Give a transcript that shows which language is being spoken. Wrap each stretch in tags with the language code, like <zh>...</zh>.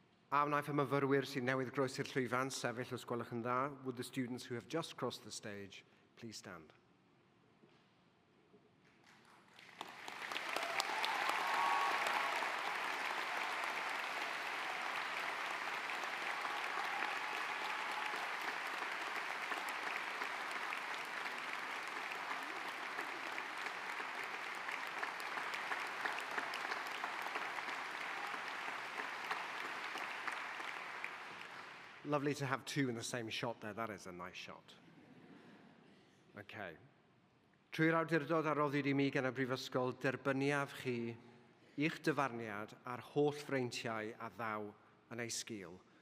<cy>A wnaeth y myfyrwyr sy'n newydd groesi'r llwyfan sefyll os gwelwch yn dda.</cy> <en>Would the students who have just crossed the stage please stand? Lovely to have two in the same shot there. That is a nice shot. Okay.</en> <cy>Trwy'r awdurdod a roddwyd I mi gan y Brifysgol, derbyniaf chi i'ch dyfarniad a'r holl freintiau a ddaw yn ei sgil.</cy>